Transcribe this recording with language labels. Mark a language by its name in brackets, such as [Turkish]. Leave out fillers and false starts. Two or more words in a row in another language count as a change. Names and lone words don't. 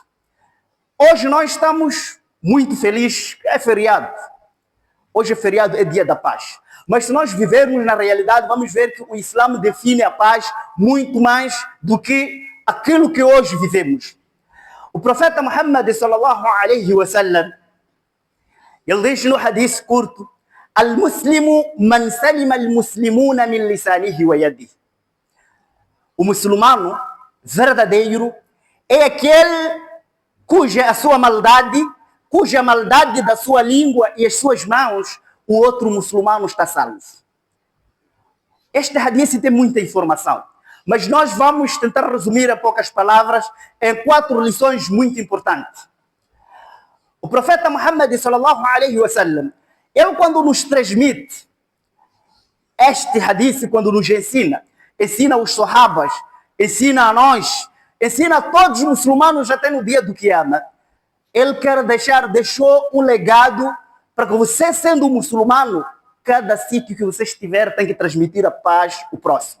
[Portuguese] Hoje nós estamos muito felizes, é feriado. Hoje é feriado, é dia da paz. Mas se nós vivermos na realidade, vamos ver que o Islã define a paz muito mais do que aquilo que hoje vivemos. O profeta Muhammad [Arabic] صلى الله عليه وسلم, [Portuguese] ele diz no hadith curto: [Arabic] المسلم من سلم المسلمون من لسانه ويده. [Portuguese] O muçulmano verdadeiro é aquele cuja maldade da sua língua e as suas mãos, o outro muçulmano está salvo. Este hadith tem muita informação, mas nós vamos tentar resumir em poucas palavras em 4 lições muito importantes. O profeta Muhammad [Arabic] صلى الله عليه وسلم, [Portuguese] ele quando nos transmite este hadith, quando nos ensina os sahabas, ensina a nós, ensina a todos os muçulmanos até no dia do Qiyamah. Ele deixou um legado para que você, sendo um muçulmano, cada sítio que você estiver tem que transmitir a paz ao próximo.